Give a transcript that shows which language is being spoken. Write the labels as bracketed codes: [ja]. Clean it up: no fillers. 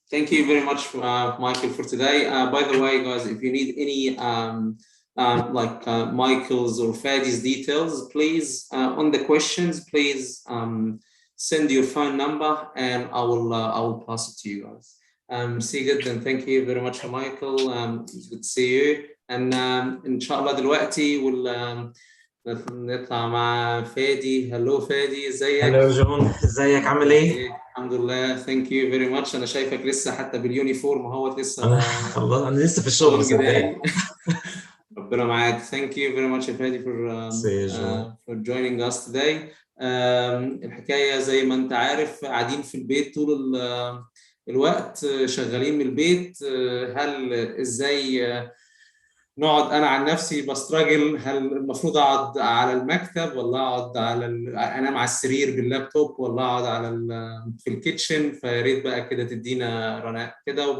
[en] Thank you very much, Michael, for today. By the way, guys, if you need any Michael's or Fadi's details, please, on the questions, please send your phone number and I will pass it to you guys. See you and thank you very much, Michael. It's good to see you. And [ar] إن شاء الله دلوقتي نطلع مع فادي. هلو فادي، ازيك؟ هلو جون، ازيك عامل ايه؟ الحمد لله. ثانك يو فيري ماتش. انا شايفك لسه حتى باليونيفورم اهوت لسه. الله، انا لسه في الشغل صدقني. ربنا معاك. [en] Thank you very much Fadi for joining us today. [ar] الحكايه زي ما انت عارف، قاعدين في البيت طول الوقت، شغالين من البيت. هل ازاي نقعد؟ انا عن نفسي بستراجل، هل المفروض اقعد على المكتب ولا اقعد انام على السرير باللابتوب ولا اقعد في الكيتشن؟ فيا ريت بقى كده تدينا رناء كده.